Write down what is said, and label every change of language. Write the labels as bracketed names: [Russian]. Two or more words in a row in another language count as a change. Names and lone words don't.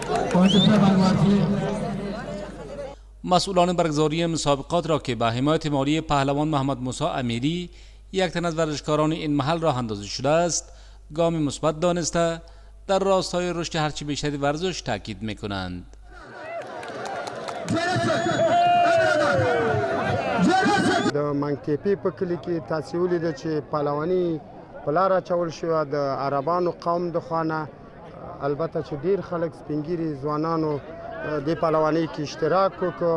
[Persian] مسئولان برگزاری مسابقات را که به حمایت مالی پهلوان محمد موسی امیری یک تن از ورزشکاران این محل راه اندازی شده است، گامی مثبت دانسته در راستای رشد هرچی بیشتری ورزش تاکید میکنند. [Pashto] د منګتیپې په کلي کې تاسې ولیده چې پهلواني په لاره اچول شوه د عربانو قوم د خوا. البته چې ډېر خلک سپین ږیري ځوانانو د پهلوانۍ کې اشتراک وکړ.